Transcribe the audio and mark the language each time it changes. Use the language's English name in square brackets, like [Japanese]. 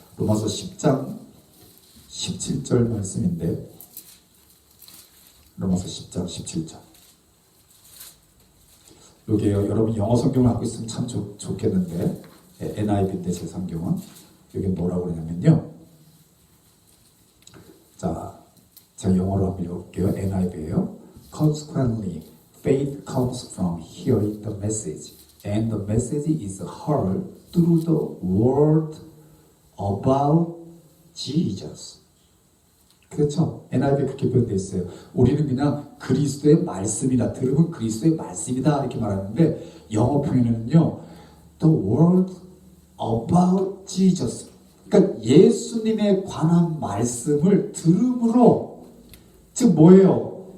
[Korean] 로마서 10장 17절 말씀인데 로마서 10장 17절. 여기에요. 여러분 영어 성경을 갖고 있으면 참 좋겠는데 NIV인데 제 성경은 여기 뭐라고 그러냐면요. 자, 제가 영어로 한번 읽어볼게요. NIV예요. [English] Consequently, faith comes from hearing the message, and the message is heard through the word about Jesus. [Korean] 그렇죠? NIV에 그렇게 표현되어 있어요. 우리는 그냥 그리스도의 말씀이다. 들으면 그리스도의 말씀이다. 이렇게 말하는데 영어 표현은요. [English] The word about Jesus. [Korean] 그러니까 예수님에 관한 말씀을 들음으로 즉 뭐예요?